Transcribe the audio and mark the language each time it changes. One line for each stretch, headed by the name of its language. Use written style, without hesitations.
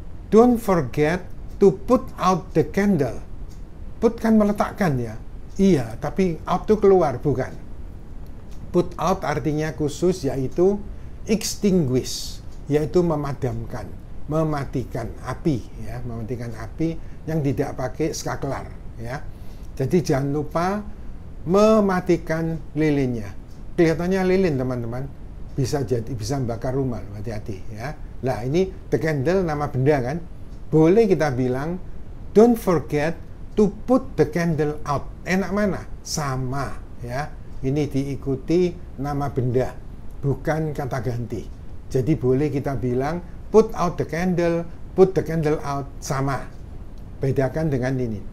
English: Don't forget to put out the candle.
Indonesian: Put kan meletakkan ya. Iya, tapi out itu keluar, bukan. Put out artinya khusus, yaitu extinguish, yaitu memadamkan, mematikan api, ya, mematikan api yang tidak pakai skaklar, ya. Jadi jangan lupa mematikan lilinnya. Kelihatannya lilin, teman-teman, bisa membakar rumah, hati-hati, ya. Nah, ini the candle nama benda kan.
English: Boleh kita bilang don't forget to put the candle out.
Indonesian: Enak mana? Sama, ya. Ini diikuti nama benda, bukan kata ganti. Jadi boleh kita bilang
English: put out the candle, put the candle out,
Indonesian: sama. Bedakan dengan ini.